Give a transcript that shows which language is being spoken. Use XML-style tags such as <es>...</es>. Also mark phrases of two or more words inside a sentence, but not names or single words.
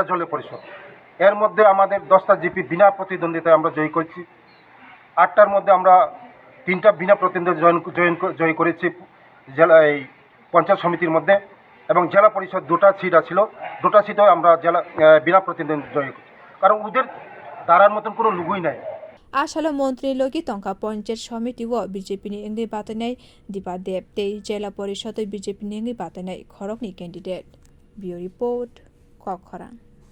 <bn>জল পরিষদ এর মধ্যে আমাদের 10টা জিপি বিনা প্রতিদ্বন্দ্বিতায় আমরা জয় করেছি 8টার মধ্যে আমরা 3টা বিনা প্রতিদ্বন্দ্বিতা জয় করেছি জেলা এই পঞ্চায়েত সমিতির মধ্যে এবং জেলা পরিষদ 2টা সিট ছিল 2টা সিটও আমরা জেলা বিনা প্রতিদ্বন্দ্বিতা জয় করেছি কারণ ওদের দাঁড়ার মতন কোনো লুগুই নাই</bn> <trp>Asalo montri logi tongkha panchayat samiti wo BJP ni wngwi batainai Dipa Deb tei</trp> <bn>জেলা পরিষদ</bn> <trp>BJP ni wngwi batainai khorok ni candidate.</trp> <en>Bureau report</en> <trp>khorok.</trp>